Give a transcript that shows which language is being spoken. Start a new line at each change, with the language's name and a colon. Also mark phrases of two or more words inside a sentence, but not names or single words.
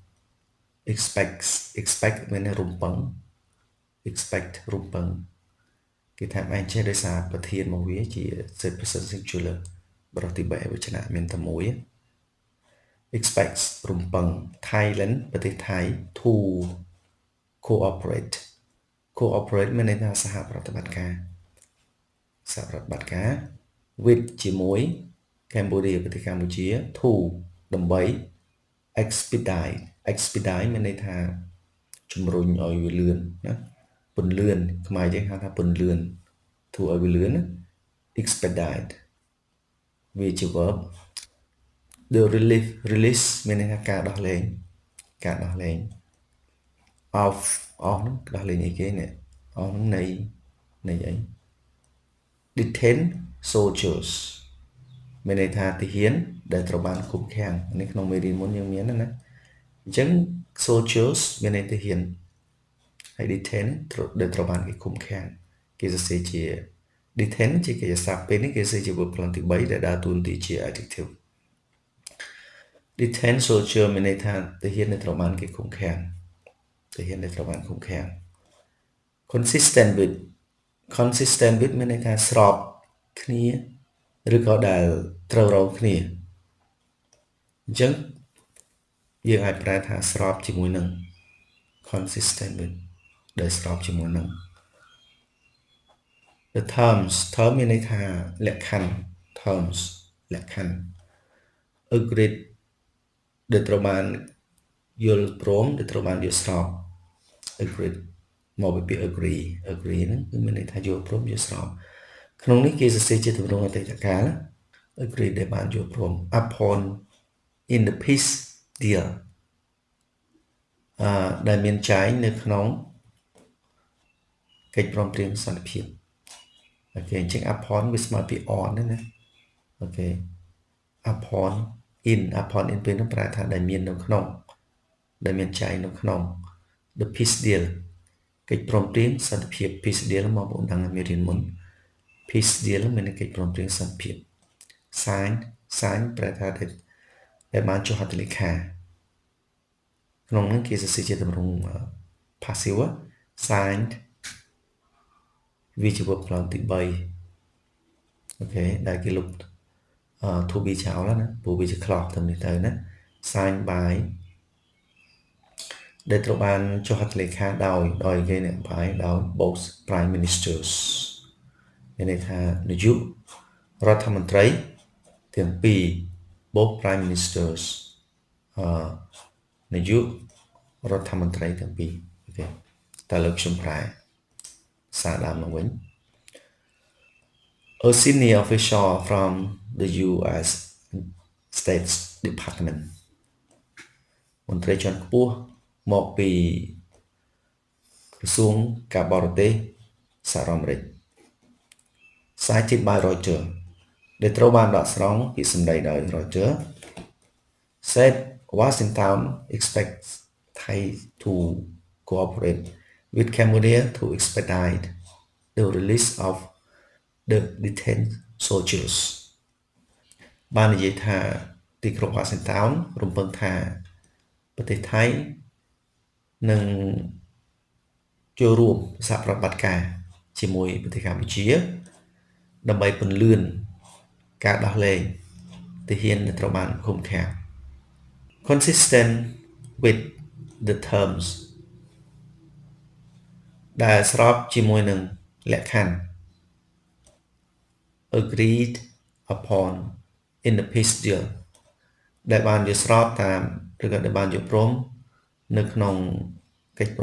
Khmer: expect មានន័យរំពឹង expect រំពឹងគេថាបែងចែកដោយសារប្រធានមកវាជា
English: third person singular
Khmer: បរិបទទី3អវិជ្ជៈមានតែមួយ expects រំពឹង Thailand ប្រទេសថៃ
English: to cooperate
Khmer: មានន័យថាសហប្រតិបត្តិការ with ជាមួយ Cambodia ប្រទេសកម្ពុជា to ដើម្បី expedite មានន័យថាជំរុញឲ្យវាលឿនណាពន្លឿនខ្មែរយើងហៅថាពន្លឿនធ្វើឲ្យវាលឿនណា expedite វាជា verb
English: the release
Khmer: មានន័យថាការដោះលែង of ហ្នឹងដោះលែងអីគេនេះ of ហ្នឹងនៃអី
English: detain soldiers
Khmer: មានន័យថាទាហានដែលត្រូវបានឃុំឃាំងនេះក្នុងមេរៀនមុនយើងមានណាអញ្ចឹង soldiers មានន័យទាហានហើយ detain ដែលត្រូវបានគេឃុំឃាំងគេសរសេរជា detain ជាកិរិយាសព្ទពេលនេះគេសរសេរជា verb ផ្លន់ទី3ដែលដើរតួនាទីជា adjective
English: detain soldier
Khmer: មានន័យថាទាហានដែលត្រូវបានគេឃុំឃាំង
English: consistent with
Khmer: មានន័យថាស្របគ្នាឬក៏ដែលត្រូវរកគ្នាអញ្ចឹងយើងអាចប្រែថាស្របជាមួយនឹង
English: consistent with
Khmer: ដែលស្របជាមួយនឹង
English: the term
Khmer: មានន័យថាលក្ខខណ្ឌ terms លក្ខខណ្ឌ agreed ដែលត្រូវបានយល់ព្រមដែលត្រូវបានយល់ស្រប agreed មកពីពាក្យ agree ហ្នឹងគឺមានន័យថាយល់ព្រមយល់ស្របក្នុងនេះគេសរសេរជាទម្រង់អតីតកាល agree ដែលបានយល់ព្រម
English: upon in the peace deal
Khmer: ដែលមានចែងនៅក្នុង កិច្ចព្រមព្រៀងសន្តិភាពអូខេអញ្ចឹង upon វាស្មើពី on ហ្នឹងណាអូខេ
English: upon in
Khmer: ពេលនោះប្រែថាដែលមាននៅក្នុងដែលមានចែង នៅក្នុង
English: the peace deal
Khmer: កិច្ចព្រមព្រៀងសន្តិភាព
English: peace deal
Khmer: មកបងដឹងមេរៀនមុន
English: peace deal
Khmer: មានកិច្ចព្រមព្រៀងសន្តិភាព sign ប្រែថាដែលបានចុះហត្ថលេខាក្នុងនោះគេសរសេរជាទម្រង់
English: passive signed
Khmer: វាជា verb ផ្លូវទី3អូខេដែលគេលុប
English: to be
Khmer: ចោលណាព្រោះវាជា clause ទៅនេះទៅណា
English: signed by
Khmer: ដែលត្រូវបានចុះហត្ថលេខាដោយគេនេះby ដោយ
English: both prime ministers
Khmer: មានន័យថានាយករដ្ឋមន្ត្រីទាំងពីរ
English: both prime ministers
Khmer: នាយករដ្ឋមន្ត្រីទាំងពីរអូខេតើលើខ្ញុំប្រែសារដើមមកវិញ
English: A senior official from the US State Department
Khmer: មន្ត្រីជាន់ខ្ពស់ មកពីក្រសួងការបរទេសសហរដ្ឋអាមេរិក
English: cited by Reuters
Khmer: ដែលត្រូវបានដកស្រង់ពីសម្ដី
English: ដោយ Reuters said Washington expects Thai to cooperate with Cambodia to expedite the release of the detained soldiers
Khmer: បាននិយាយថាទីក្រុង Washington រំពឹងថាប្រទេសថៃនឹងចូលរួមសហប្រតិបត្តិការជាមួយប្រទេសកម្ពុជាដើម្បីពន្លឿនការដោះលែងទាហានដែលត្រូវបានឃុំឃាំង
English: consistent with the terms
Khmer: ដែលស្របជាមួយនឹងលក្ខខណ្ឌ
English: agreed upon in the peace deal
Khmer: ដែលបានយល់ស្របតាមឬក៏ដែលបានយល់ព្រមនៅក្នុងកិច្ចព្រម